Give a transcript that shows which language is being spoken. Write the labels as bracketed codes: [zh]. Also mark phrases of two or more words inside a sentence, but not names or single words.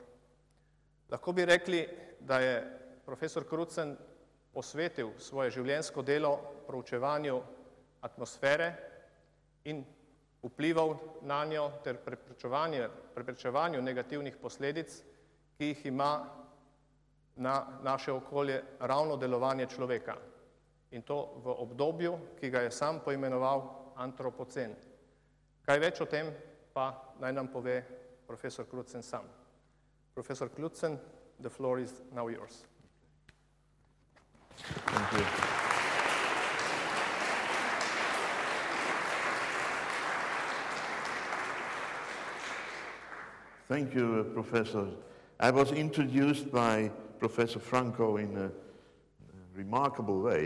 [sl] Lahko bi rekli, da je profesor Crutzen posvetil svoje življenjsko delo proučevanju atmosfere in vplivov na njo ter preprečevanju negativnih posledic, ki jih ima na naše okolje ravno delovanje človeka. In to v obdobju, ki ga je sam poimenoval Anthropocene. Kaj več o tem pa naj nam pove profesor Crutzen sam. Profesor Crutzen, [en] the floor is now yours. Thank you. Thank you, Professor. I was introduced by Professor Franco in a remarkable way.